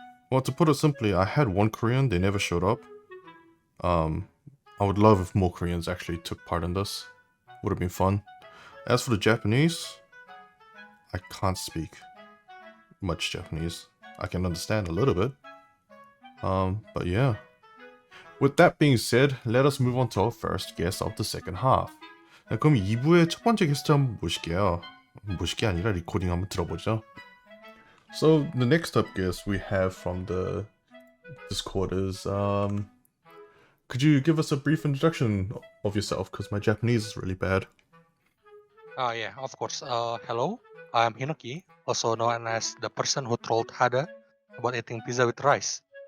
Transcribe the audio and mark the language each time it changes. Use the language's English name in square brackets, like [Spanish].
[English] Well, to put it simply, I had one Korean, they never showed up. I would love if more Koreans actually took part in this. Would have been fun. As for the Japanese, I can't speak much Japanese. I can understand a little bit. But yeah. With that being said, let us move on to our first guest of the second half. [Korean] 그럼 2부의 첫 번째 게스트 한번 모실게요. 모실 게 아니라 리코딩 한번 들어보죠. [English] So the next up guest we have from the Discord is could you give us a brief introduction of yourself? Because my Japanese is really bad. Yeah, of course. Hello, I'm Hinoki, also known as the person who trolled Hada about eating pizza with rice.